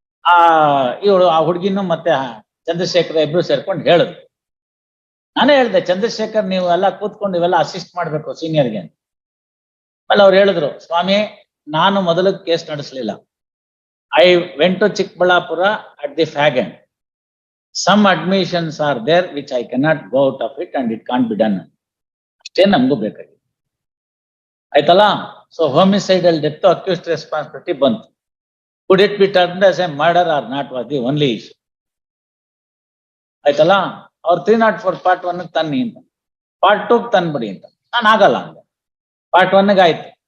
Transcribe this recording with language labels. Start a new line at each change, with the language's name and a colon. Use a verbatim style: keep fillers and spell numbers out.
Kannada: ಆ ಇವಳು ಆ ಹುಡುಗಿನೂ ಮತ್ತೆ ಚಂದ್ರಶೇಖರ್ ಇಬ್ರು ಸೇರ್ಕೊಂಡು ಹೇಳಿದ್ರು. ನಾನೇ ಹೇಳ್ದೆ, ಚಂದ್ರಶೇಖರ್ ನೀವು ಎಲ್ಲ ಕೂತ್ಕೊಂಡು ಇವೆಲ್ಲ ಅಸಿಸ್ಟ್ ಮಾಡ್ಬೇಕು ಸೀನಿಯರ್ಗೆ ಅಂತ. ಆಮೇಲೆ ಅವ್ರು ಹೇಳಿದ್ರು, ಸ್ವಾಮಿ ನಾನು ಮೊದಲು ಕೇಸ್ ನಡೆಸಲಿಲ್ಲ.
English: I went to Chikkaballapur at the fag end. Some admissions are there which I cannot go out of it and it can't be done.
Kannada: ಅಷ್ಟೇ ನಮಗೂ ಬೇಕಾಗಿದೆ, ಆಯ್ತಲ್ಲ.
English: So homicidal death, accused responsibility ಬಂತು. Could it be termed as a murder or not was the only issue.
Kannada: ಆಯ್ತಲ್ಲ, ಅವ್ರು three not four part one ತನ್ನಿ ಅಂತ, part two ತಂದ್ಬಿಡಿ ಅಂತ. ನಾನು ಆಗಲ್ಲ ಅಂದೆ. ಪಾರ್ಟ್ ಒನ್ಗೆ ಆಯ್ತು.